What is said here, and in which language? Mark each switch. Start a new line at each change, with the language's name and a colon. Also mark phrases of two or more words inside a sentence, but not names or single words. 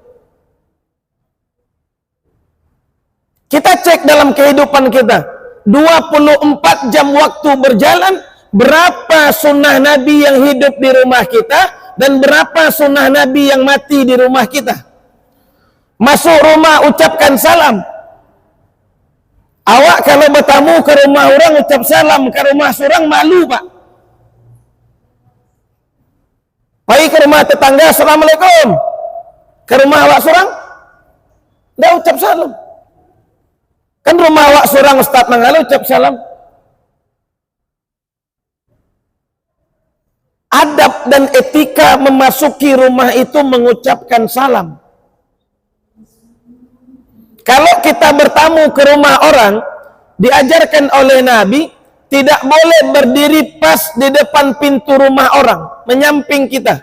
Indonesian: Kita cek dalam kehidupan kita. 24 jam waktu berjalan, berapa sunnah Nabi yang hidup di rumah kita dan berapa sunnah Nabi yang mati di rumah kita. Masuk rumah ucapkan salam. Awak kalau bertamu ke rumah orang ucap salam, ke rumah surang malu, Pak. Pergi ke rumah tetangga, assalamualaikum. Ke rumah awak surang, dah ucap salam. Kan rumah awak surang Ustaz Manggala ucap salam. Adab dan etika memasuki rumah itu mengucapkan salam. Kalau kita bertamu ke rumah orang, diajarkan oleh Nabi, tidak boleh berdiri pas di depan pintu rumah orang, menyamping kita.